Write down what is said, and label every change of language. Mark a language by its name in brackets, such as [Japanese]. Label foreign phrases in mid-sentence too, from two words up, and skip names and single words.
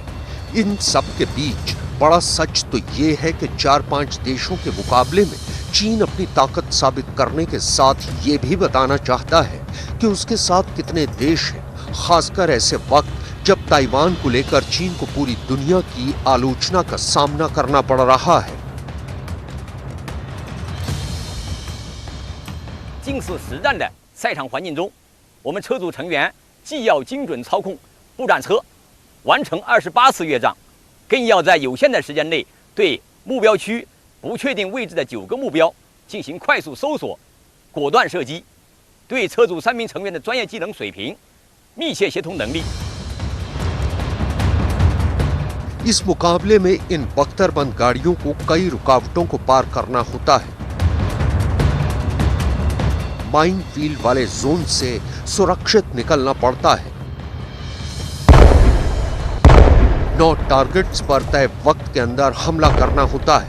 [Hindi] इन सब के बीच बड़ा सच तो ये है कि 4-5 देशों के मुकाबले में चीन अपनी ताकत साबित करने के साथ ये भी बताना चाहता है कि उसके साथ कितने देश हैं, खासकर ऐसे वक्त जब ताइवान को लेकर चीन को पूरी दुनिया की आलोचना का सामना करना पड़ रहा है। [Chinese] 近似实战的赛场环境中，我们车组成员既要精准操控步战车，完成28次越障，更要在有限的时间内对目标区不确定位置的9个目标进行快速搜索、果断射击，对车组3名成员的专业技能水平、密切协同能力。 [Hindi] इस मुकाबले में इन बख्तरबंद गाड़ियों को कई रुकावटों को पार करना होता है। [English] mine field [Hindi] वाले जोन से सुरक्षित निकलना पड़ता है। 9 टारगेट्स पर तय वक्त के अंदर हमला करना होता है।